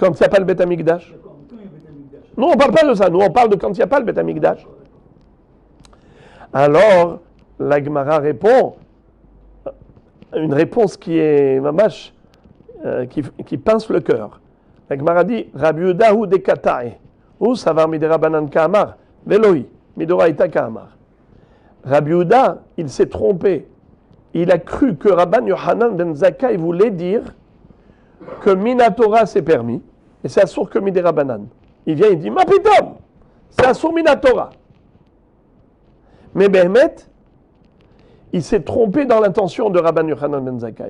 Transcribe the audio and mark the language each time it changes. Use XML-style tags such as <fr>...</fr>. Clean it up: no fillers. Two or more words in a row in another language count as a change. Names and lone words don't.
<fr>Quand il n'y a pas le Beth Amikdash. D'accord, mais quand il y a Beth Amikdash. Nous, on ne parle pas de ça. Nous, on parle de quand il n'y a pas le Beth Amikdash. Alors, la Gemara répond, une réponse qui est mamash, qui pince le cœur. La Gemara dit,</fr> <he>רבי יהודה הוא דקטעי, הוא סבר מדרבנן קאמר, ולאו, מדאורייתא קאמר.</he> <fr>Rabbi Yehuda, il s'est trompé. Il a cru que Rabban Yochanan ben Zakkai voulait dire que Minatora c'est permis, et c'est assour que miderabanan. Il vient, il dit,</fr> <he>מה פתאום,</he> <fr>c'est assour Minatora. Mais Behmet, il s'est trompé dans l'intention de Rabban Yochanan ben Zakkai.</fr>